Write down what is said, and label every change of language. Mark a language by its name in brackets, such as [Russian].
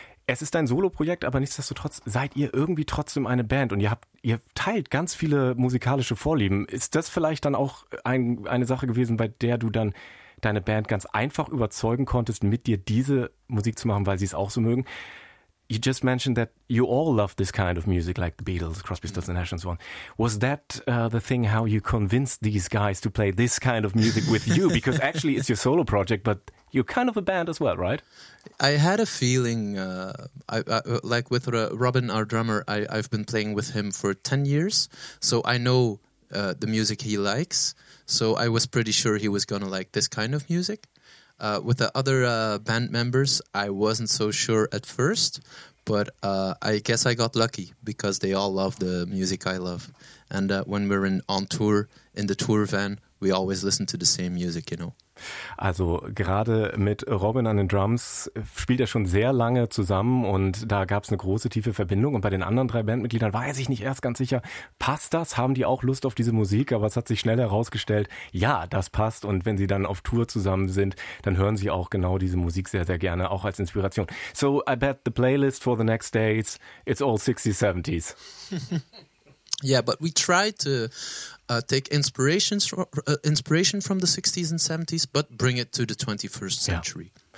[German] Es ist ein Solo-Projekt, aber nichtsdestotrotz seid ihr irgendwie trotzdem eine Band. Und ihr teilt ganz viele musikalische Vorlieben. Ist das vielleicht dann auch eine Sache gewesen, bei der du dann deine Band ganz einfach überzeugen konntest, mit dir diese Musik zu machen, weil sie es auch so mögen? [English] You just mentioned that you all love this kind of music, like the Beatles, Crosby, Stills and Nash and so on. Was that the thing how you convinced these guys to play this kind of music with you? Because actually it's your solo project, but you're kind of a band as well, right? I had a feeling, like with Robin, our drummer, I've been playing with him for 10 years, so I know the music he likes. So I was pretty sure he was gonna like this kind of music. With the other band members, I wasn't so sure at first, but I guess I got lucky because they all love the music I love. And when we're on tour, in the tour van, we always listen to the same music, you know. [German] Also gerade mit Robin an den Drums spielt er schon sehr lange zusammen und da gab es eine große tiefe Verbindung. Und bei den anderen drei Bandmitgliedern war er sich nicht erst ganz sicher, passt das? Haben die auch Lust auf diese Musik? Aber es hat sich schnell herausgestellt, ja, das passt. Und wenn sie dann auf Tour zusammen sind, dann hören sie auch genau diese Musik sehr, sehr gerne, auch als Inspiration. [English] So I bet the playlist for the next days, it's all 60s, 70s. Yeah, but we try to take inspiration from the 60s and 70s, but bring it to the 21st century.